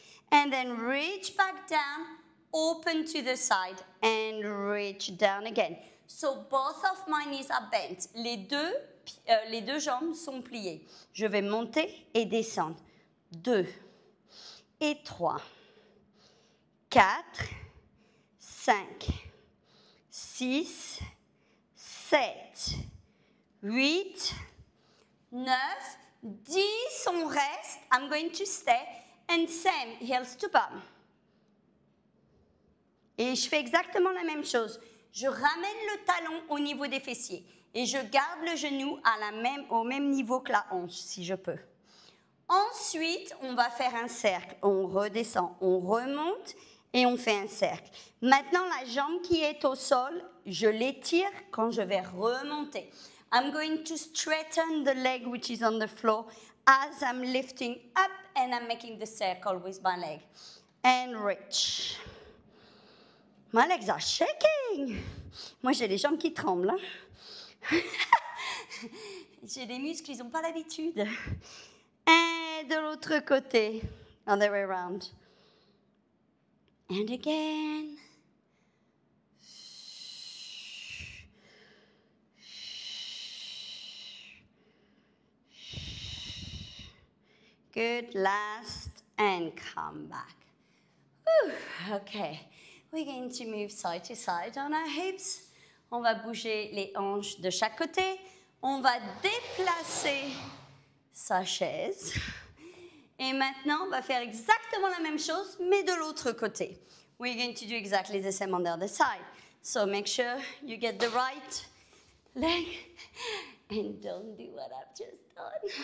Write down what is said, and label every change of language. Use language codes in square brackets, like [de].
[en] And then reach back down, open to the side, and reach down again. So both of my knees are bent. [fr] Les deux jambes sont pliées. Je vais monter et descendre. 2 et 3, 4, 5, 6, 7, 8, 9, 10, on reste. [en] I'm going to stay. And same, heels to bum. [fr] Et je fais exactement la même chose. Je ramène le talon au niveau des fessiers. Et je garde le genou au même niveau que la hanche, si je peux. Ensuite, on va faire un cercle. On redescend, on remonte et on fait un cercle. Maintenant, la jambe qui est au sol, je l'étire quand je vais remonter. [en] I'm going to straighten the leg which is on the floor as I'm lifting up and I'm making the circle with my leg. And reach. My legs are shaking. [fr] Moi, j'ai les jambes qui tremblent. Hein? J'ai des muscles, ils n'ont pas l'habitude. And Et de l'autre côté, [en] other way around. And again. Good, last, and come back. Whew. Okay, we're going to move side to side on our hips. [fr] On va bouger les hanches de chaque côté. On va déplacer sa chaise. Et maintenant, on va faire exactement la même chose, mais de l'autre côté. [en] We're going to do exactly the same on the other side. So make sure you get the right leg and don't do what I've just done.